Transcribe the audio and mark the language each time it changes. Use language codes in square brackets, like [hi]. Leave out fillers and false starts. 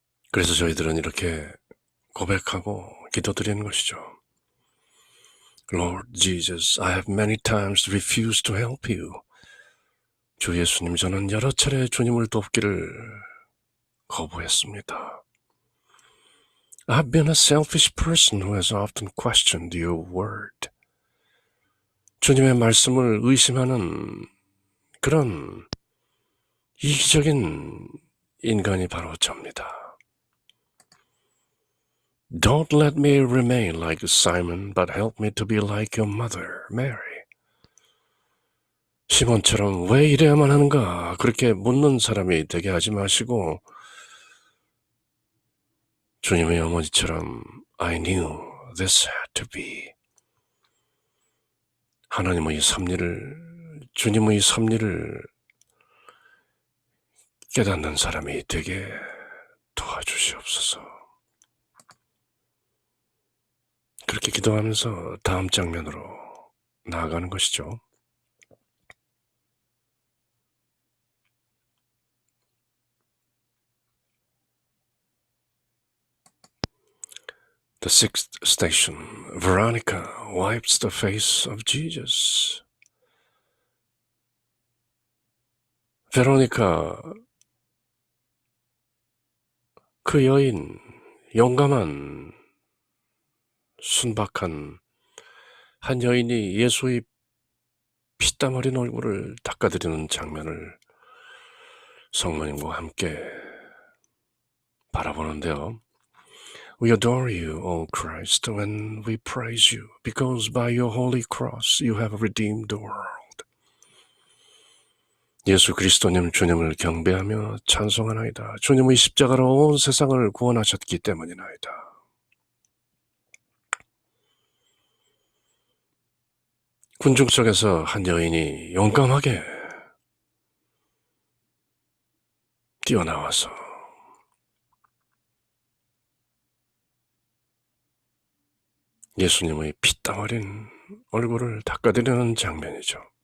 [ko] 그래서 저희들은 이렇게 고백하고 기도드리는 것이죠. [en] Lord Jesus, I have many times refused to help you. [ko] 주 예수님, 저는 여러 차례 주님을 돕기를 거부했습니다. [en] I've been a selfish person who has often questioned your word. [ko] 주님의 말씀을 의심하는 그런 이기적인 인간이 바로 접니다. [en] Don't let me remain like Simon, but help me to be like your mother, Mary. [ko] 시몬처럼 왜 이래야만 하는가 그렇게 묻는 사람이 되게 하지 마시고 주님의 어머니처럼 [en] I knew this had to be. [ko] 하나님의 섭리를, 주님의 섭리를 깨닫는 사람이 되게 도와주시옵소서. 그렇게 기도하면서 다음 장면으로 나아가는 것이죠. [en] The sixth station, Veronica wipes the face of Jesus. [ko] 베로니카, 그 여인, 용감한, 순박한 한 여인이 예수의 피땀 흘린 얼굴을 닦아드리는 장면을 성모님과 함께 바라보는데요. [en] We adore you, O Christ, when we praise you, because by your holy cross you have redeemed the world. [ko] 예수 그리스도님 주님을 경배하며 찬송하나이다. 주님의 십자가로 온 세상을 구원하셨기 때문이나이다. 군중 속에서 한 여인이 용감하게 뛰어나와서 예수님의 피땀 흘린 얼굴을 닦아드리는 장면이죠.